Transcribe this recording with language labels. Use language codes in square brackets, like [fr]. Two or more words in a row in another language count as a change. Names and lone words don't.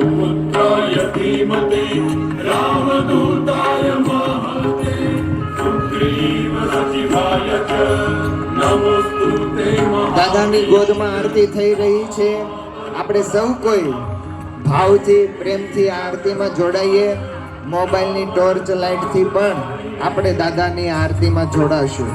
[sa] पुत्राय धीमहि रामदूताय महते सुग्रीव सचिवाय च नमोस्तुते [gu] દાદાની ગોદમાં આરતી થઈ રહી છે. આપણે સૌ કોઈ ભાવથી પ્રેમથી આ આરતીમાં જોડાઈએ. મોબાઈલની ટોર્ચ લાઇટથી પણ આપણે દાદાની આરતીમાં જોડાશું.